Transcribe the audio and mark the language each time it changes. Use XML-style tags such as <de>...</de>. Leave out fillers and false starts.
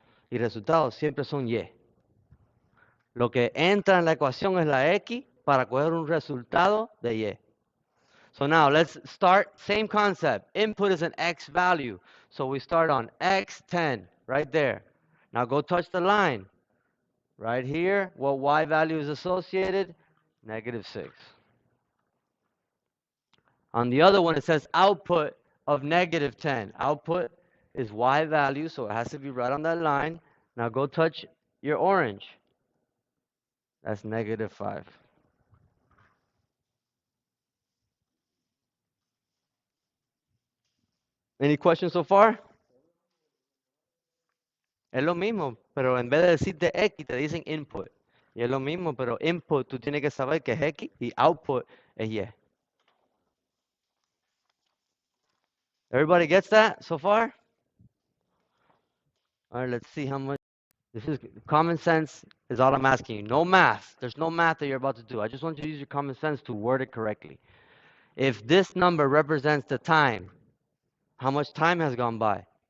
<es>Y resultados siempre son y. Lo que entra en la ecuación es la x para coger un resultado de y.</es> <en>So now let's start, same concept. Input is an x value. So we start on x10, right there. Now go touch the line. Right here, what y value is associated? -6. On the other one, it says output of -10. Output is y value, so it has to be right on that line. Now go touch your orange. That's -5. Any questions so far?</en> <es>Es lo mismo, pero en vez de decirte X, te dicen input. Y es lo mismo, pero input tú tienes que saber que es X y output es Y.</es> <en>Everybody gets that so far? All right, let's see how much. This is common sense is all I'm asking you. No math. There's no math that you're about to do. I just want you to use your common sense to word it correctly. If this number represents the time, how much time has gone by?</en>